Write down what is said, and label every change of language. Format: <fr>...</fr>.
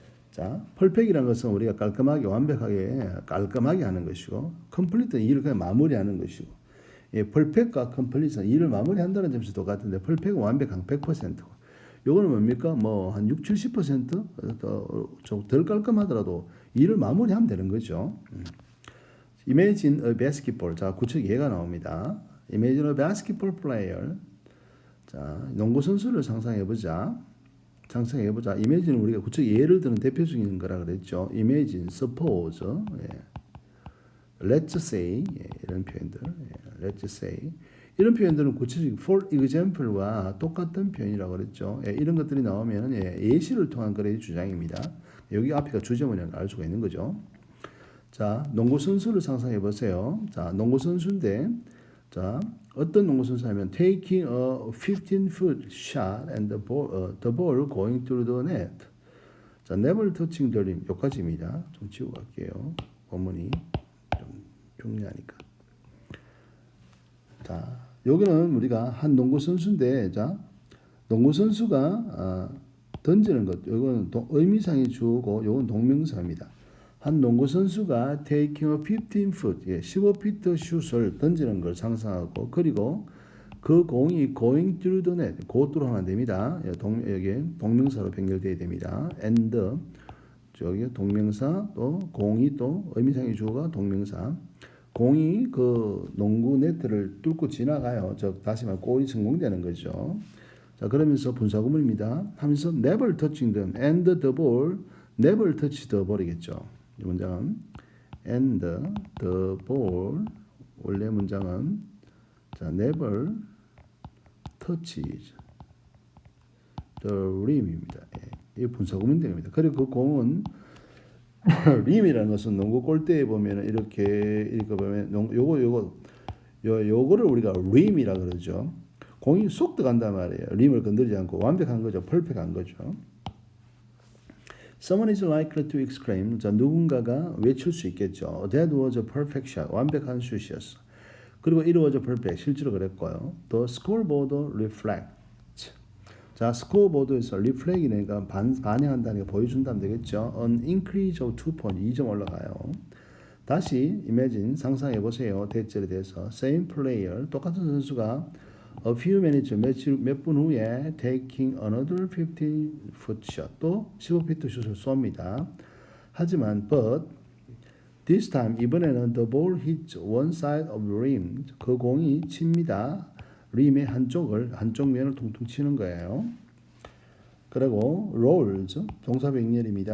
<ko>자, perfect이라는 것은 우리가 깔끔하게 하는 것이고, complete는 일을 그냥 마무리하는 것이고, perfect과 complete는 일을 마무리한다는 점에서 똑같은데, perfect은 완벽한 100%고, 요거는 뭡니까? 한 60, 70% 덜 깔끔하더라도 일을 마무리하면 되는 거죠.</ko> <en>Imagine a basketball.</en> <ko>자, 구체적 예가 나옵니다.</ko> <en>Imagine a basketball player.</en> <ko>자, 농구 선수를 상상해보자. Imagine은 우리가 구체적 예를 드는 대표적인 거라 그랬죠.</ko> <en>Imagine, suppose, let's say,</en> <ko>이런 표현들,</ko> <en>let's say.</en> <ko>이런 표현들은 구체적 for example과 똑같은 표현이라고 그랬죠. 이런 것들이 나오면 예시를 통한 글의 주장입니다. 여기 앞에가 주제문이라는 걸 알 수가 있는 거죠. 자, 농구 선수를 상상해 보세요. 자, 농구 선수인데, 자, 어떤 농구 선수냐면</ko> <en>taking a 15-foot shot and the ball going through the net.</en> <ko>자,</ko> <en>never touching the rim.</en> <ko>여기까지입니다. 좀 지우고 갈게요. 원문이 좀 중요하니까. 자, 여기는 우리가 한 농구 선수인데, 자, 농구 선수가 던지는 것. 이거는 의미상의 주어고, 이건 동명사입니다. 한 농구 선수가</ko> <en>taking a 15-foot,</en> <ko>15피트 슛을 던지는 걸 상상하고, 그리고 그 공이</ko> <en>going through the net,</en> <ko>곧으로 하면 됩니다. 여기 동명사로 변결되어야 됩니다. and, 저기 동명사, 또 공이 또 의미상의 주어가 동명사. 공이 그 농구 네트를 뚫고 지나가요. 다시 말해 골이 성공되는 거죠. 자, 그러면서 분사구문입니다. 하면서</ko> <en>never touching them and the ball, never touch the ball이겠죠.</en> <ko>이 문장은</ko> <en>and the ball,</en> <ko>원래 문장은 자,</ko> <en>never touches the rim입니다.</en> <ko>이 분사구문 됩니다. 그리고 그 공은 림이라는 것은 농구 골대에 보면 이렇게 보면 요거를 우리가 림이라 그러죠. 공이 쏙 들어간단 말이에요. 림을 건드리지 않고 완벽한 거죠. 퍼펙트한 거죠.</ko> <en>Someone is likely to exclaim.</en> <ko>자, 누군가가 외칠 수 있겠죠.</ko> <en>That was a perfect shot.</en> <ko>완벽한 슛이었어. 그리고</ko> <en>it was a perfect.</en> <ko>실제로 그랬고요.</ko> <en>The scoreboard reflects.</en> <ko>자, 스코어보드에서 reflect이니까 반영한다니까 보여준다면 되겠죠.</ko> <en>An increase of 2 point.</en> <ko>2점 올라가요. 다시 imagine 상상해 보세요. 대절에 대해서</ko> <en>same player</en> <ko>똑같은 선수가</ko> <en>a few minutes</en> <ko>몇 분 후에</ko> <en>taking another 15-foot shot</en> <ko>또 15피트 슛을 쏩니다. 하지만</ko> <en>but this time</en> <ko>이번에는</ko> <en>the ball hits one side of the rim</en> <ko>그 공이 칩니다. 림의 한쪽 면을 퉁퉁 치는 거예요. 그리고 rolls 동사병렬입니다.</ko>